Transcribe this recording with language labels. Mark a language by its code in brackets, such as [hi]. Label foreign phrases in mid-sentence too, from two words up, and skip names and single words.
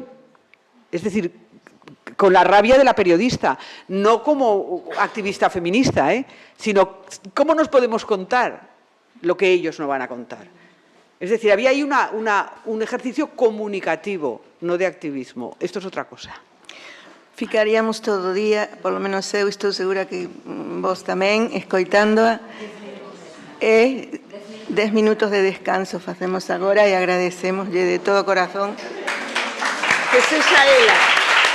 [es] Es decir, con la rabia de la periodista, no como activista feminista, sino cómo nos podemos contar lo que ellos no van a contar. Es decir, había ahí un ejercicio comunicativo, no de activismo. Esto es otra cosa. [gl] Ficaríamos todo o día, [es] por lo menos [gl] eu estou segura que vos tamén, escoitándoa. 10 minutos de descanso facemos agora e agradecemoslle de todo corazón que sexa ela